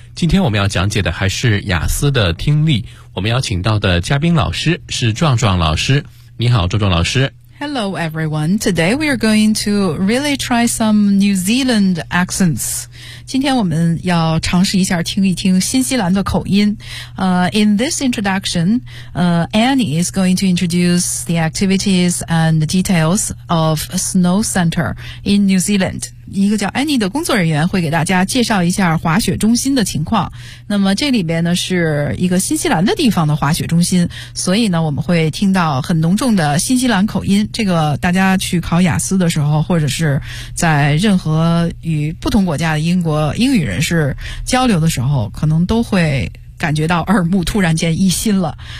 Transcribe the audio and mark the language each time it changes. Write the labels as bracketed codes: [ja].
[zh] 今天我们要讲解的还是雅思的听力，我们邀请到的嘉宾老师是壮壮老师。你好壮壮老师。 [en] Hello everyone, today we are going to really try some New Zealand accents. [zh] 今天我们要尝试一下听一听新西兰的口音。 [en] In this introduction, Annie is going to introduce the activities and the details of a snow center in New Zealand. [zh] 一个叫 Annie 的工作人员会给大家介绍一下滑雪中心的情况。那么这里边呢是一个新西兰的地方的滑雪中心，所以呢我们会听到很浓重的新西兰口音。这个大家去考雅思的时候，或者是在任何与不同国家的英国英语人士交流的时候，可能都会感觉到耳目突然间一新了。